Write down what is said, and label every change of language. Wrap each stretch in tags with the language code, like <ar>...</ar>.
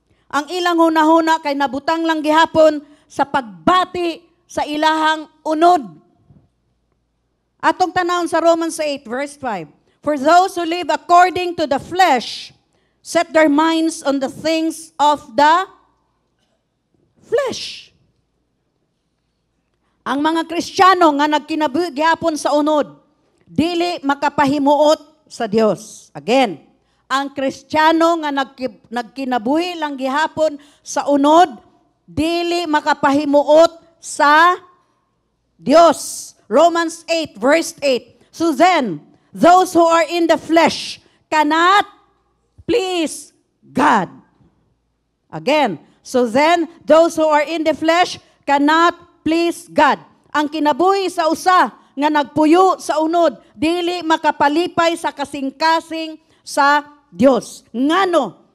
<ceb>Ang ilang hunahuna kay nabutang lang gihapon sa pagbati sa ilahang unod. Atong tanawon sa Romans 8 verse 5.</ceb> <en>For those who live according to the flesh set their minds on the things of the flesh.</en> <ceb>Ang mga Kristiyano nga nagkinabuhi gihapon sa unod, dili makapahimuot sa Dios. Again, ang Kristiyano nga nagkinabuhi lang gihapon sa unod, dili makapahimuot sa Dios.</ceb> <en>Romans 8 verse 8. So then, those who are in the flesh cannot please God. Again, so then, those who are in the flesh cannot please God.</en> <ceb>Ang kinabuhi sa usa nga nagpuyo sa unod, dili makapalipay sa kasing-kasing sa Dios. Ngano?</ceb>